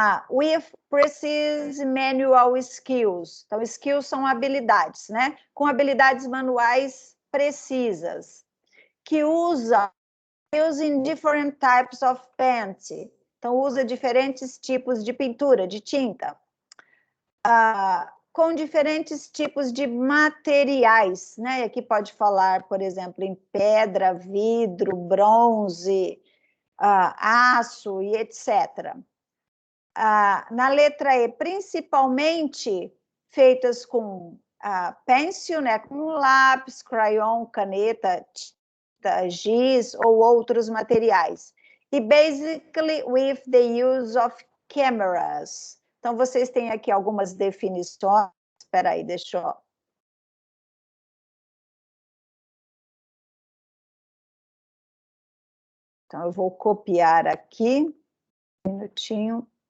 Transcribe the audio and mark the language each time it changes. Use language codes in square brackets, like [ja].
[en] With precise manual skills. [pt] Então, skills são habilidades, né? Com habilidades manuais precisas, que [en] using different types of paint. [pt] Então, usa diferentes tipos de pintura, de tinta. Com diferentes tipos de materiais, né? Aqui pode falar, por exemplo, em pedra, vidro, bronze, aço e etc. Na letra E, principalmente feitas com pencil, né? Com lápis, crayon, caneta, tinta, giz ou outros materiais. [en] E basically with the use of cameras. [pt] Então, vocês têm aqui algumas definições. Espera aí, deixa eu... Então, eu vou copiar aqui. Um minutinho.